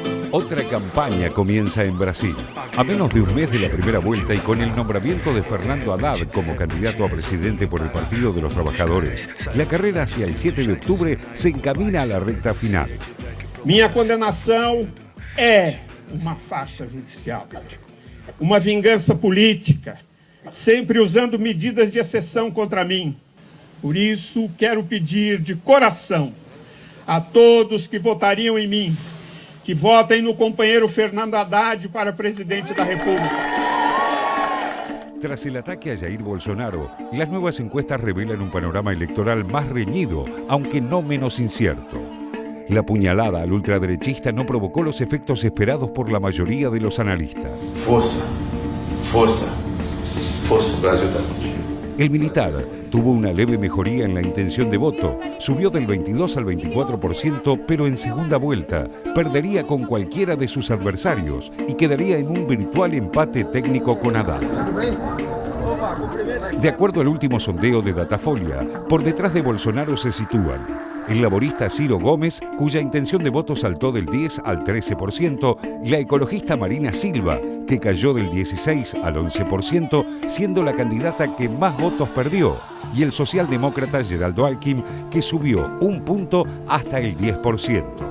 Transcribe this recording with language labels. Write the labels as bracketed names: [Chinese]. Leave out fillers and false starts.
[Spanish] Otra campaña comienza en Brasil. A menos de un mes de la primera vuelta y con el nombramiento de Fernando Haddad como candidato a presidente por el Partido de los Trabajadores, la carrera hacia el 7 de octubre se encamina a la recta final. [Portuguese] Minha condenação é uma farsa judicial, uma vingança política, sempre usando medidas de exceção contra mim. Por isso, quero pedir de coração a todos que votariam em mim, que votem no companheiro Fernando Haddad para presidente da República. [Spanish] Tras el ataque a Jair Bolsonaro, las nuevas encuestas revelan un panorama electoral más reñido, aunque no menos incierto. La puñalada al ultraderechista no provocó los efectos esperados por la mayoría de los analistas. [Portuguese] Força, força, força, Brasil está contigo. [Spanish] El militar tuvo una leve mejoría en la intención de voto, subió del 22 al 24%, pero en segunda vuelta perdería con cualquiera de sus adversarios y quedaría en un virtual empate técnico con Haddad. De acuerdo al último sondeo de Datafolha, por detrás de Bolsonaro se sitúan el laborista Ciro Gomes, cuya intención de voto saltó del 10 al 13%, la ecologista Marina Silva, que cayó del 16 al 11%, siendo la candidata que más votos perdió, y el socialdemócrata Geraldo Alckmin, que subió un punto hasta el 10%.